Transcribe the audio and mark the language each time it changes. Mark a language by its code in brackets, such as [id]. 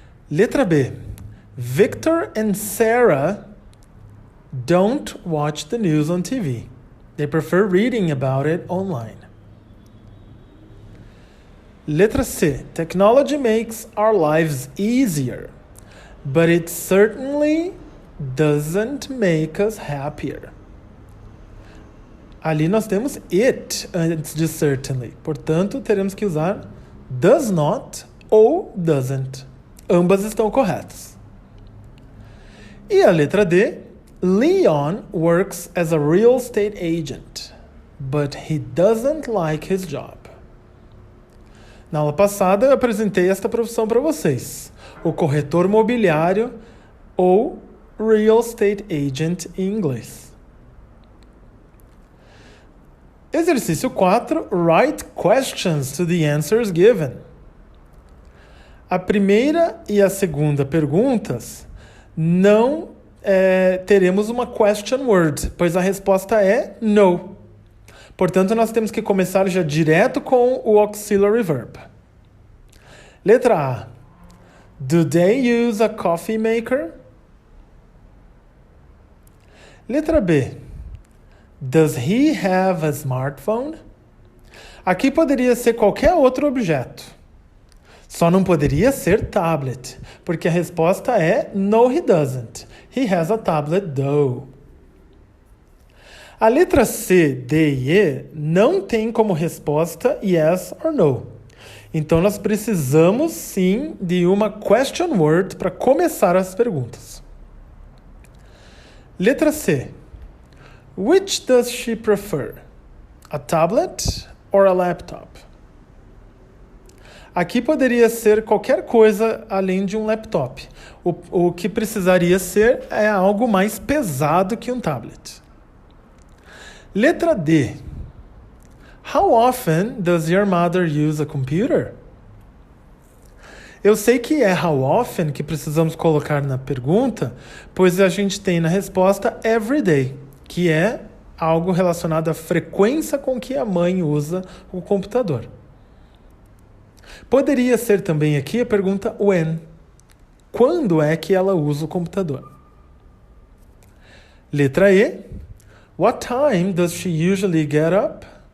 [pt] Letra B. [en] Victor and Sarah don't watch the news on TV. They prefer reading about it online. [pt] Letra C. [en] Technology makes our lives easier, but it certainly doesn't make us happier. [pt] Ali nós temos it antes de certainly. Portanto, teremos que usar does not ou doesn't. Ambas estão corretas. E a letra D. [en] Leon works as a real estate agent, but he doesn't like his job. [pt] Na aula passada eu apresentei esta profissão para vocês. O corretor mobiliário ou real estate agent em inglês. Exercício 4. [en] Write questions to the answers given. [pt] A primeira e a segunda perguntas não teremos uma question word, pois a resposta é no. Portanto, nós temos que começar já direto com o auxiliary verb. Letra A. [en] Do they use a coffee maker? [pt] Letra B. [en] Does he have a smartphone? [pt] Aqui poderia ser qualquer outro objeto. Só não poderia ser tablet, porque a resposta é [en] no, he doesn't. He has a tablet though. [pt] A letra C, D e E não tem como resposta yes or no. Então nós precisamos sim de uma question word para começar as perguntas. Letra C. [en] Which does she prefer? A tablet or a laptop? [pt] Aqui poderia ser qualquer coisa além de um laptop. O que precisaria ser é algo mais pesado que um tablet. Letra D. [en] How often does your mother use a computer? [pt] Eu sei que é how often que precisamos colocar na pergunta, pois a gente tem na resposta every day, que é algo relacionado à frequência com que a mãe usa o computador. Poderia ser também aqui a pergunta when. Quando é que ela usa o computador? Letra E. [en] What time does she usually get up?